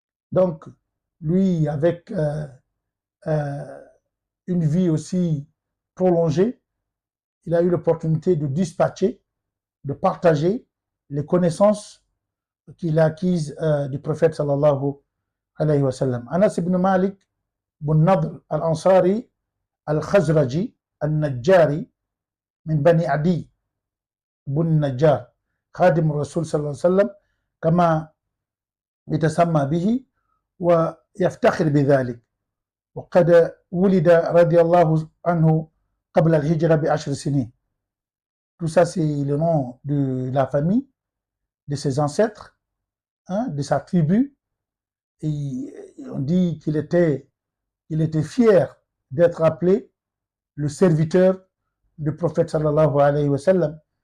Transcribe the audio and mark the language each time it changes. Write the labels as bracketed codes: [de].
[fr] Donc, lui, avec une vie aussi prolongée, il a eu l'opportunité de dispatcher, de partager les connaissances qu'il a acquises du prophète sallallahu alayhi wa sallam. [ar] Anas ibn Malik bin Nadr al-Ansari al-Khazraji al-Najjari min Bani Adi بن النجار خادم الرسول صلى الله عليه وسلم كما يتسمى به ويفتخر بذلك. وقد ولد رضي الله عنه قبل الهجرة ب10 سنين. [fr] Tout ça, c'est le nom de la famille, de ses ancêtres, de sa tribu. Et on dit qu'il était fier d'être appelé le serviteur du prophète sallallahu alayhi wa sallam.